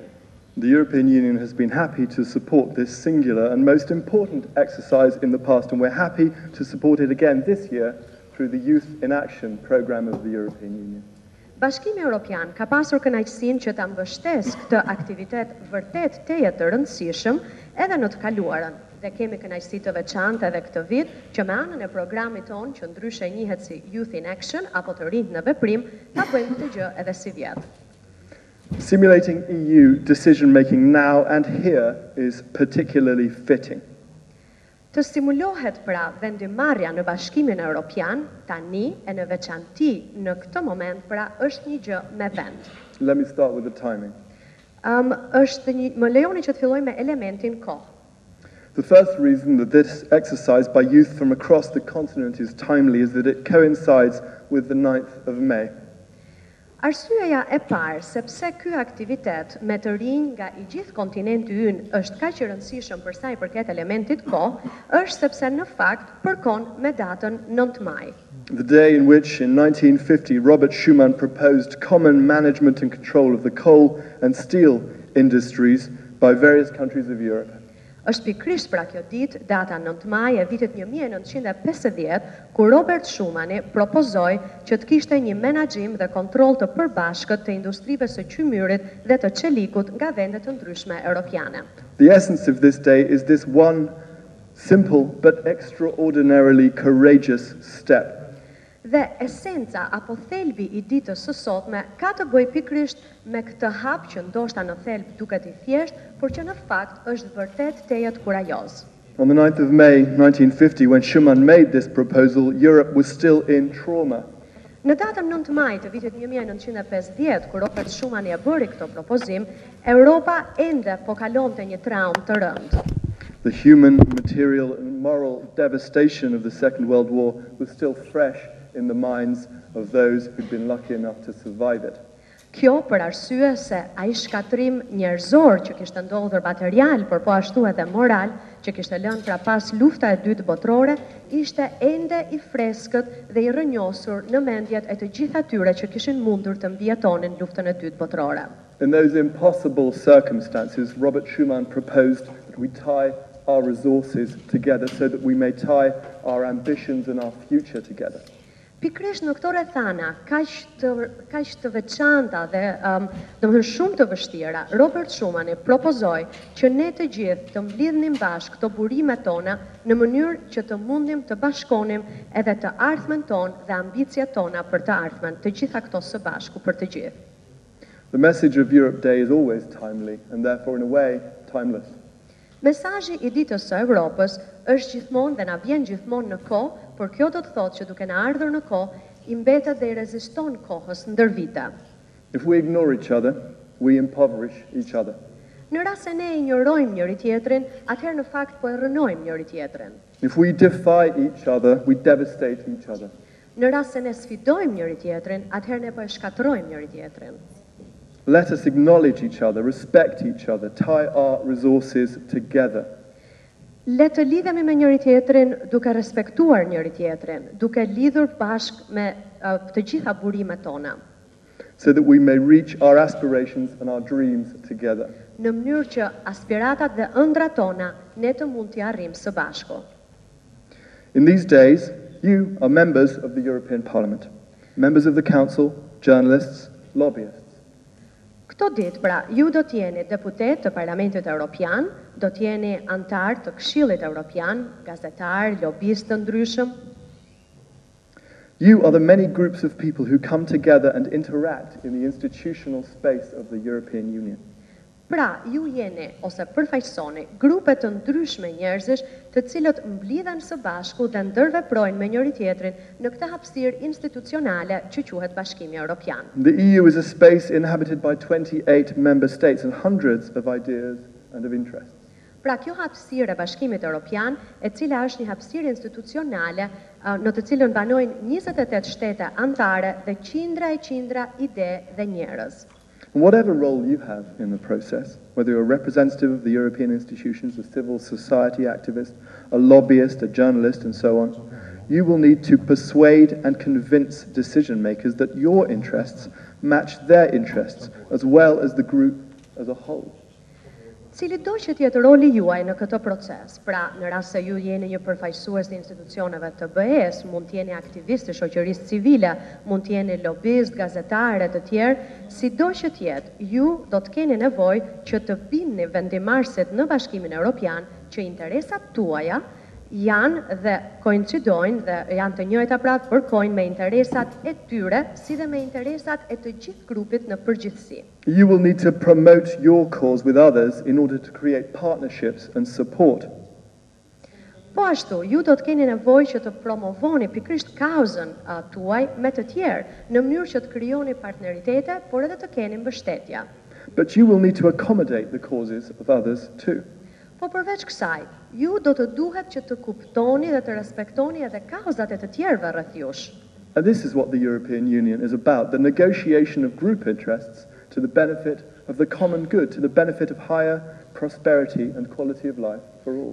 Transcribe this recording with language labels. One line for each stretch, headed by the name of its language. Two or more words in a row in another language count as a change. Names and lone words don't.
English: The European Union has been happy to support this singular and most important exercise in the past, and we're happy to support it again this year through the Youth in Action program of the European Union.
Albanian: Bashkimi Evropian ka pasur kënaqësinë që ta mbështesë këtë aktivitet vërtet teje të rëndësishëm edhe në të kaluarën. Dhe kemi kënaqësi të veçantë edhe këtë vit që me anën e programit tonë që ndryshe njihet si Youth in Action apo të rinjt në veprim, ta bëjmë këtë gjë edhe si vjet.
English: Simulating EU decision making now and here is particularly fitting.
Albanian: Të simulohet pra vendimarrja në Bashkimin Evropian tani e në veçanti në këtë moment pra është një gjë me vend.
English: Let me start with the timing.
Albanian: Më lejoni që të filloj me elementin kohë.
English: The first reason that this exercise by youth from across the continent is timely is that it coincides with the 9th of May.
Albanian: Arsyeja e parë sepse ky aktivitet me të rinj nga i gjithë kontinenti ynë është kaq i rëndësishëm për sa i përket elementit kohë, është sepse në fakt përkon me datën 9 maj.
English: The day in which in 1950 Robert Schuman proposed common management and control of the coal and steel industries by various countries of Europe.
Albanian: Është pikërisht pra kjo ditë, data 9 maj e vitit 1950, ku Robert Schumani propozoi që të kishte një menaxhim dhe kontroll të përbashkët të industrive së qymyrit dhe të çelikut nga vende të ndryshme europiane.
English: The essence of this day is this one simple but extraordinarily courageous step.
Albanian: Dhe esenca apo thelbi i ditës së sotme ka të bëjë pikërisht me këtë hap që ndoshta në thelb duket i thjeshtë, por që në fakt është vërtet tejet kurajoz.
English: On the 9th of May 1950, when Schuman made this proposal, Europe was still in trauma.
Albanian: Në datën 9 maj të vitit 1950, kur Robert Schumani e bëri këtë propozim, Europa ende po kalonte një traumë të rëndë.
English: The human, material and moral devastation of the Second World War was still fresh in the minds of those who'd been lucky enough to survive it.
Albanian: Kjo për arsye se ai shkatrim njerëzor që kishte ndodhur material, por po ashtu edhe moral, që kishte lënë pra pas lufta e dytë botërore, ishte ende i freskët dhe i rrënjosur në mendjet e të gjithë atyre që kishin mundur të mbijetonin luftën e dytë botërore.
English: In those impossible circumstances, Robert Schuman proposed that we tie our resources together so that we may tie our ambitions and our future together.
Albanian: Pikërisht në këto rrethana, kaq të veçanta dhe domethënë shumë të vështira, Robert Schumani propozoi që ne të gjithë të mblidhnim bashkë këto burimet tona në mënyrë që të mundim të bashkonim edhe të ardhmen tonë dhe ambicjet tona për të ardhmen, të gjitha këto së bashku për të gjithë.
English: The message of Europe Day is always timely and therefore in a way timeless.
Albanian: Mesazhi i ditës së Evropës është gjithmonë dhe na vjen gjithmonë në kohë, por kjo do të thotë që duke na ardhur në kohë, i mbetet dhe i reziston kohës ndër vite.
English: If we ignore each other, we impoverish each other.
Albanian: Në rast se ne injorojmë njëri tjetrin, atëherë në fakt po e rrënojmë njëri tjetrin.
English: If we defy each other, we devastate each other.
Albanian: Në rast se ne sfidojmë njëri tjetrin, atëherë ne po e shkatërrojmë njëri tjetrin.
English: Let us acknowledge each other, respect each other, tie our resources together.
Albanian: Le të lidhemi me njëri tjetrin duke respektuar njëri tjetrin, duke lidhur bashkë me të gjitha burimet tona.
English: so that we may reach our aspirations and our dreams together.
Albanian: Në mënyrë që aspiratat dhe ëndrat tona ne të mund t'i arrijmë së bashku.
English: In these days, you are members of the European Parliament, members of the Council, journalists, lobbyists.
Albanian: Këto ditë, pra, ju do t'jeni deputet të Parlamentit Evropian, do t'jeni antar të Këshillit Evropian, gazetar, lobist të ndryshëm.
English: You are the many groups of people who come together and interact in the institutional space of the European Union.
Albanian: Pra, ju jeni, ose përfaqësoni, grupe të ndryshme njerëzish të cilët mblidhen së bashku dhe ndërveprojnë me njëri tjetrin në këtë hapësirë institucionale që quhet Bashkimi Evropian.
English: The EU is a space inhabited by 28 member states and hundreds of ideas and of interests.
Albanian: Pra, kjo hapësirë e Bashkimit Evropian, e cila është një hapësirë institucionale në të cilën banojnë 28 shtete antare dhe qindra ide dhe njerëz.
English: And whatever role you have in the process, whether you're a representative of the European institutions, a civil society activist, a lobbyist, a journalist, and so on, you will need to persuade and convince decision makers that your interests match their interests, as well as the group as a whole.
Albanian: Cili do që tjetë roli juaj në këtë proces, pra në rast se ju jeni një përfaqësues të institucioneve të BE-s, mund t'jeni aktivistë të shoqërisë civile, mund t'jeni lobist, gazetare të tjerë, si do që tjetë, ju do të keni nevojë që të bindni vendimarrësit në Bashkimin Evropian që interesat tuaja janë dhe koincidojnë dhe janë të njëjta pra përkojnë me interesat e tyre, si dhe me interesat e të gjithë grupit në përgjithësi.
English: You will need to promote your cause with others in order to create partnerships and support.
Albanian: Po ashtu, ju do të keni nevojë që të promovoni pikërisht kauzën tuaj me të tjerë në mënyrë që të krijoni partneritete, por edhe të keni mbështetja.
English: But you will need to accommodate the causes of others too.
Albanian: Po përveç kësaj, ju do të duhet që të kuptoni dhe të respektoni edhe kauzat e të tjerëve rreth jush.
English: And this is what the European Union is about, the negotiation of group interests to the benefit of the common good, to the benefit of higher prosperity and quality of life for all.